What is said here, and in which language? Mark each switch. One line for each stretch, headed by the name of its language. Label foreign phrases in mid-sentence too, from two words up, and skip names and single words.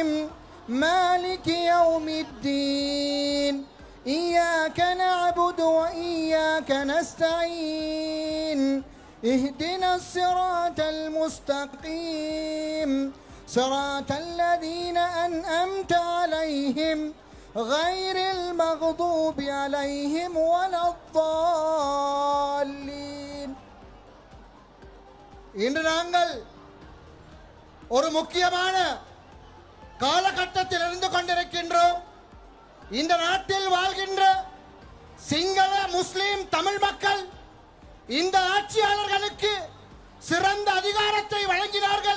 Arabic: مالك يوم الدين إياك نعبد وإياك نستعين اهدنا الصراط المستقيم صراط الذين أنعمت عليهم غير المغضوب عليهم ولا الضالين.
Tamil: இன்று நாங்கள் ஒரு முக்கியமான காலகட்டத்தில் இருந்து கொண்டிருக்கின்றோம். இந்த நாட்டில் வாழ்கின்ற சிங்கள முஸ்லிம் தமிழ் மக்கள் இந்த ஆட்சியாளர்களுக்கு சிறந்த அதிகாரத்தை வழங்கினார்கள்.